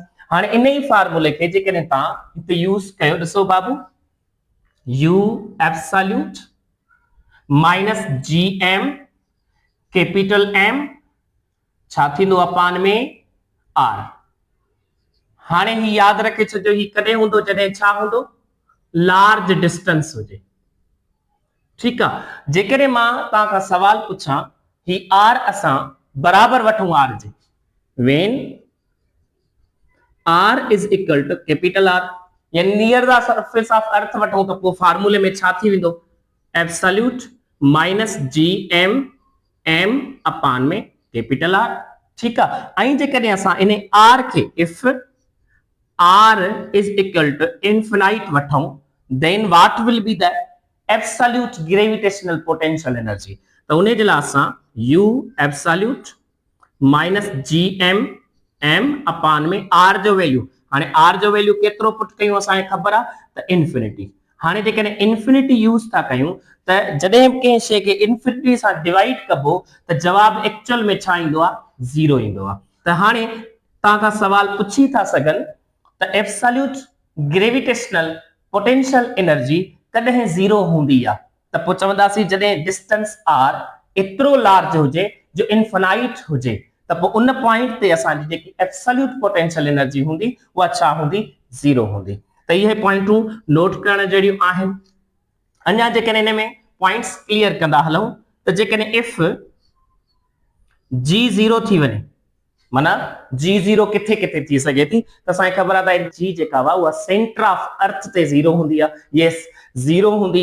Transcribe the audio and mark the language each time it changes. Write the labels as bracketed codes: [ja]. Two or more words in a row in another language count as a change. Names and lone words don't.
[sd] हाणे इन ई फार्मूले खे जेकॾहिं तव्हां हिते यूज़ कयो, ॾिसो बाबू [en] U absolute minus G M capital M [sd] छा थींदो अपान में आर। हाणे ही यादि रखे छॾियो ही कॾहिं हूंदो जॾहिं छा हूंदो, [en] large distance [sd] हुजे, ठीकु आहे। जेकॾहिं मां तव्हां खां सवाल पुछां ही आर असां बराबर वठूं आर जे, [en] when r is equal to capital R यानी near the surface of earth [sd] वठूं त पोइ फार्मूले में छा थी वेंदो, [en] absolute minus G M M [sd] अपान में कैपिटल आर, ठीकु आहे। ऐं जेकॾहिं असां इन आर खे [en] if R is equal to infinite वठूं then what will be the absolute gravitational potential energy. [sd] त उन जे लाइ असां [en] U absolute minus G M M [sd] अपान में आर जो वैल्यू, हाणे आर जो वैल्यू केतिरो पुट कयूं असांखे ख़बर आहे त इन्फिनिटी। हाणे जेकॾहिं इन्फिनिटी यूज़ था कयूं त जॾहिं बि कंहिं शइ खे इन्फिनिटी सां डिवाइड कबो त जवाब एक्चुअल में छा ईंदो आहे, ज़ीरो ईंदो आहे। त हाणे तव्हां खां सवाल पुछी था सघनि त [en] absolute gravitational potential energy [sd] कॾहिं ज़ीरो हूंदी आहे, त पोइ चवंदासीं जॾहिं डिस्टेंस आर एतिरो लार्ज हुजे जो इनफिनाइट हुजे, त पोइ उन पॉइंट ते असांजी जेकी [en] absolute potential energy [sd] हूंदी उहा छा हूंदी, ज़ीरो हूंदी। त इहे पॉइंटूं नोट करण जहिड़ियूं आहिनि। अञा जेकॾहिं हिन में पॉइंट्स क्लियर कंदा हलूं त जेकॾहिं इफ जी ज़ीरो थी वञे, माना जी ज़ीरो किथे किथे थी सघे थी, त असांखे ख़बर आहे त जी जेका आहे उहा [en] centre of earth [sd] ते ज़ीरो हूंदी आहे, यस ज़ीरो हूंदी।